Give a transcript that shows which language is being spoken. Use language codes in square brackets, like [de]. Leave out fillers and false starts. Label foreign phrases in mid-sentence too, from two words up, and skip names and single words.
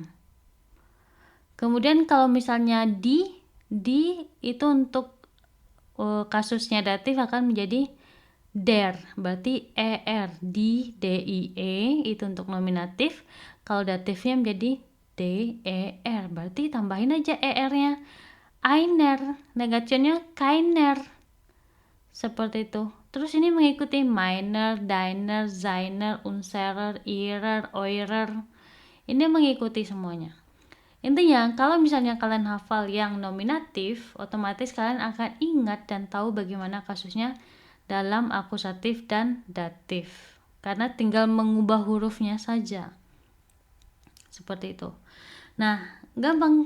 [id] Kemudian kalau misalnya di itu untuk kasusnya datif akan menjadi der, berarti er, di itu untuk nominatif. Kalau datifnya menjadi der, berarti tambahin aja er-nya, [de] einer. [id] Negationnya keiner, seperti itu. Terus ini mengikuti [de] meiner, deiner, seiner, unserer, ihrer, eurer. [id] Ini mengikuti semuanya. Intinya, kalau misalnya kalian hafal yang nominatif, otomatis kalian akan ingat dan tahu bagaimana kasusnya dalam akusatif dan datif. Karena tinggal mengubah hurufnya saja. Seperti itu. Nah, gampang.